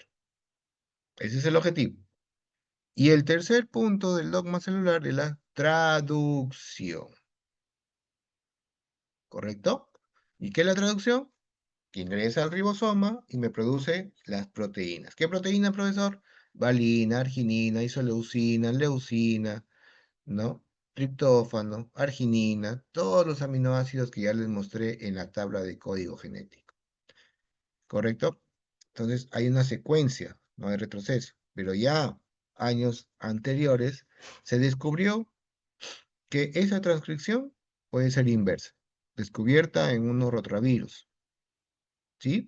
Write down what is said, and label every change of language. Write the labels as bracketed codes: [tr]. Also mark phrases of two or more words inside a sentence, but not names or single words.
[es] Ese es el objetivo. Y el tercer punto del dogma celular es la traducción. ¿Correcto? ¿Y qué es la traducción? Que ingresa al ribosoma y me produce las proteínas. ¿Qué proteína, profesor? valina, arginina, isoleucina, leucina, ¿no? Triptófano, arginina, todos los aminoácidos que ya les mostré en la tabla de código genético. ¿Correcto? Entonces hay una secuencia, no hay retroceso. Pero ya años anteriores se descubrió que esa transcripción puede ser inversa, descubierta en unos rotavirus, ¿sí?